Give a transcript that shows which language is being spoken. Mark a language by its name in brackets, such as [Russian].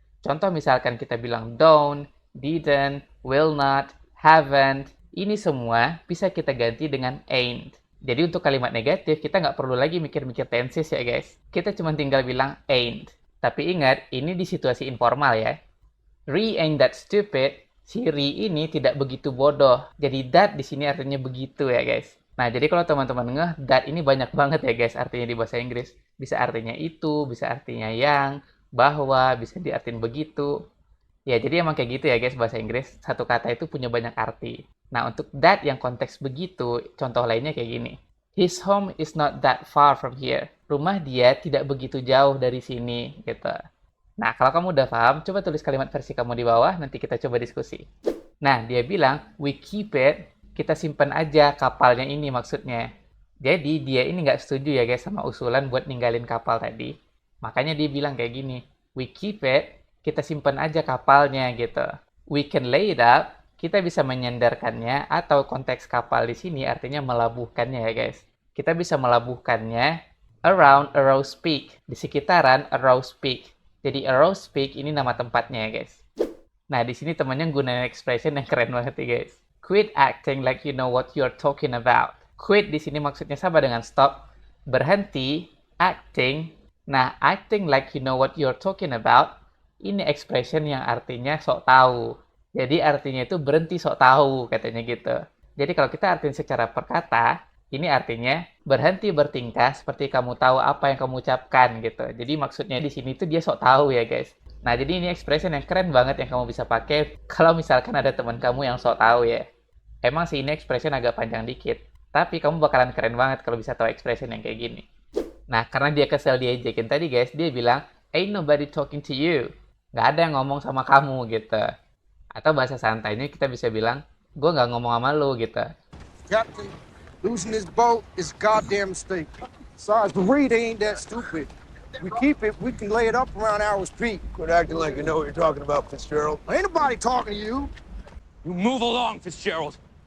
[Indonesian] Contoh misalkan kita bilang don't, didn't, will not, haven't. Ini semua bisa kita ganti dengan ain't. Jadi untuk kalimat negatif, kita nggak perlu lagi mikir-mikir tenses ya guys. Kita cuma tinggal bilang ain't. Tapi ingat, ini di situasi informal ya. [English] Re ain't that stupid [Indonesian] Siri ini tidak begitu bodoh. Jadi that di sini artinya begitu ya guys. Nah, jadi kalau teman-teman ngeh, that ini banyak banget ya guys artinya di bahasa Inggris. Bisa artinya itu, bisa artinya yang, bahwa, bisa diartin begitu. Ya, jadi emang kayak gitu ya guys bahasa Inggris. Satu kata itu punya banyak arti. Nah, untuk that yang konteks begitu, contoh lainnya kayak gini. [English] His home is not that far from here. [Indonesian] Rumah dia tidak begitu jauh dari sini, gitu. Nah, kalau kamu udah paham, coba tulis kalimat versi kamu di bawah, nanti kita coba diskusi. Nah, dia bilang, [English] we keep it, [Indonesian] kita simpan aja kapalnya ini maksudnya. Jadi, dia ini nggak setuju ya guys sama usulan buat ninggalin kapal tadi. Makanya dia bilang kayak gini, [English] we keep it, [Indonesian] kita simpan aja kapalnya gitu. [English] We can lay it up, [Indonesian] kita bisa menyandarkannya, atau konteks kapal di sini artinya melabuhkannya ya guys. Kita bisa melabuhkannya around Arrows Peak, di sekitaran Arrows Peak. Jadi Arrows Peak ini nama tempatnya ya guys. Nah, di sini temannya gunain expression yang keren banget ya guys. [English] Quit acting like you know what you're talking about. [Indonesian] Quit di sini maksudnya sama dengan stop, berhenti, acting. Nah, [English] acting like you know what you're talking about, [Indonesian] ini expression yang artinya sok tahu. Jadi artinya itu berhenti sok tahu, katanya gitu. Jadi kalau kita artiin secara perkata, ini artinya berhenti bertingkah seperti kamu tahu apa yang kamu ucapkan gitu. Jadi maksudnya di sini tuh dia sok tahu ya guys. Nah, jadi ini expression yang keren banget yang kamu bisa pakai kalau misalkan ada teman kamu yang sok tahu ya. Emang sih ini expression agak panjang dikit, tapi kamu bakalan keren banget kalau bisa tahu expression yang kayak gini. Nah, karena dia kesel diajakin tadi guys, dia bilang, [English] ain't nobody talking to you. [Indonesian] Nggak ada yang ngomong sama kamu gitu. Atau bahasa santainya kita bisa bilang, gue nggak ngomong sama lu gitu. [English] Captain, losing this boat is a goddamn mistake. Besides, the read ain't that stupid. We keep it, we can lay it up around Arrows Peak. Quit acting like you know what you're talking about, Fitzgerald. Ain't nobody talking to you. You move along, Fitzgerald.